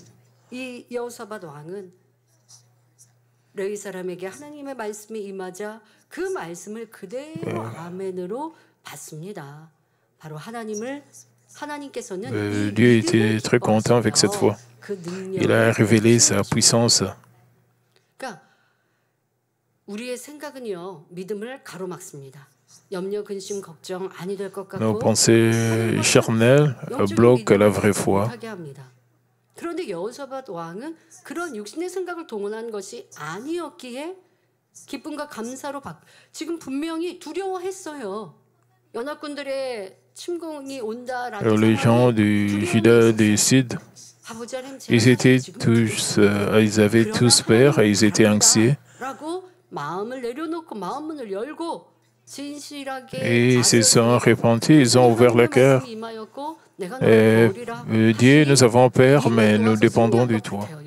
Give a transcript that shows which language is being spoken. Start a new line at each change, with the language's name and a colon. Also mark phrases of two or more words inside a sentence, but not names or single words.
French: Dieu était très content avec cette foi. Il a révélé sa puissance. Nos pensées charnelles bloquent la vraie foi.
Korean: 그런데 여호사밧 왕은 그런 육신의 생각을 동원한 것이 아니었기에 기쁨과 감사로 지금 분명히 두려워했어요. 연합군들의 침공이 온다라는
French: Les gens du Juda du Sud, ils avaient tous peur et ils étaient anxieux. Et ils se sont repentis, ils ont ouvert le cœur. Dieu, nous avons peur, mais nous dépendons de toi.